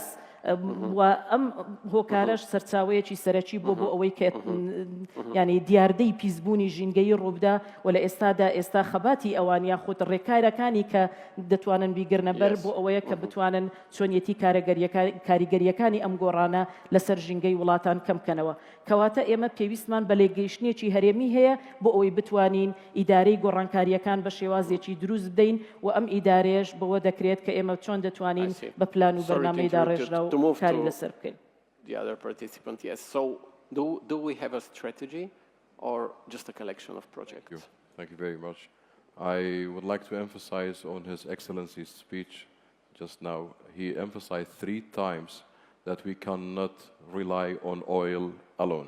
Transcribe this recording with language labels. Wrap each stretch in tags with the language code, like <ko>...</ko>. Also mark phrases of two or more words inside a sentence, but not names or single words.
<ckb>و ئەم هۆکارەش سەرچاوەیەکی سەرەکی بۆ ئەوەی کە ینی دیاردەی پیسبوونی ژینگەی ڕووبدا و لە ئێستا خەباتی ئەوان یاخود ڕێکارەکانی کە دەتوانن بیگرنە بەر بۆ ئەوەیە کە بتوانن چۆنیەتی کاریگەریەکانی ئەم گۆڕانە لەسەر ژینگەی وڵاتان کەم بکەنەوە. کەواتە ئێمە پێویستمان بە لێگەیشتنێکی هەرێمی هەیە بۆ ئەوەی بتوانین ئیدارەی گۆڕانکاریەکان بە شێوازێکی دروست بدەین و ئەم ئیدارەیەش بەوە دەکرێت کە ئێمە چۆن دەتوانین بە پلان و بەرنامەیدا ڕێژرا و کاری لەسەر بکەین.</ckb> <en>The other participant, yes. So do we have a strategy or just a collection of projects? Thank you very much. I would like to emphasize on His Excellency's speech just now. He emphasized 3 times that we cannot rely on oil alone.</en>